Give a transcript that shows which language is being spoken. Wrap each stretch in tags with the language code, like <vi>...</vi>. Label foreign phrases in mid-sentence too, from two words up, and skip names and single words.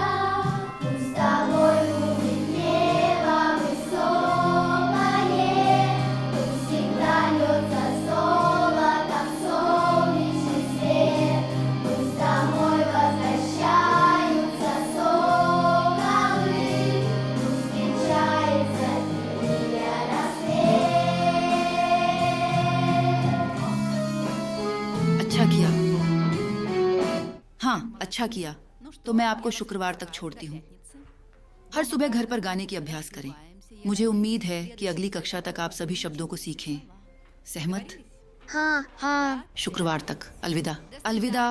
<ru>Пусть тобой будет небо высокое, пусть всегда льется золотом солнечный свет, пусть домой возвращаются соколы, пусть венчается зимний рассвет.</ru> <hi>अच्छा किया। हाँ, अच्छा किया। तो मैं आपको शुक्रवार तक छोड़ती हूँ। हर सुबह घर पर गाने की अभ्यास करें। मुझे उम्मीद है कि अगली कक्षा तक आप सभी शब्दों को सीखें। सहमत? हाँ हाँ। शुक्रवार तक। अलविदा। अलविदा।</hi>